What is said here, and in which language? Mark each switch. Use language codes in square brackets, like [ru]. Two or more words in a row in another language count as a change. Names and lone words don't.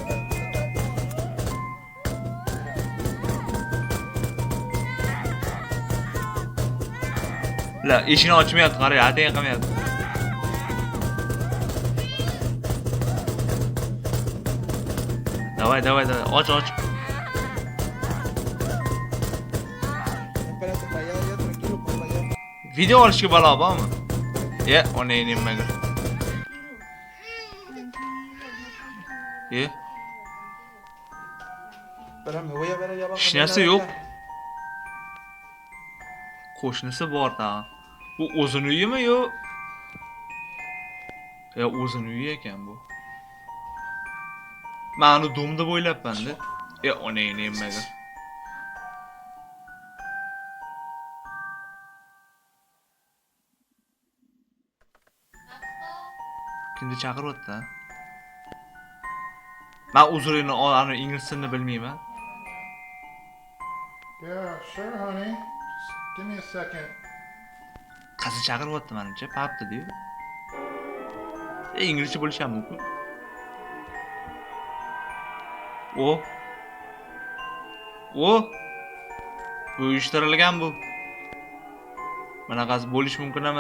[uz] La, eshikni ochmayapti, qara, atayin qilmayapti. Davay, och. [es] Espérate para allá, ya tranquilo para allá. [uz] Video olishga balo bormi? Ye, ona nimaga? Ye, [es] Espérame, voy a ver allá abajo. [uz] hech [es] no hay [uz] narsa [es] nada [uz] yo'q. [es] allá. [uz] Qo'shnisi bor da. Bu o'zini uyimi yo? Ya o'zini uyi ekan bu. Men uni dom deb o'ylabman-da. Ona nimaga? Kimni chaqiryapti? Men uzurini ani ingliz tilini bilmayman. [en] Yeah, sure, honey. Just give me a second. [uz] Qizi chaqiryapti menimcha, papdi-ku. Inglizcha bo'lishi ham mumkin. O. Bu uyushtirilgan bu. Bunaqasi bo'lishi mumkin emas.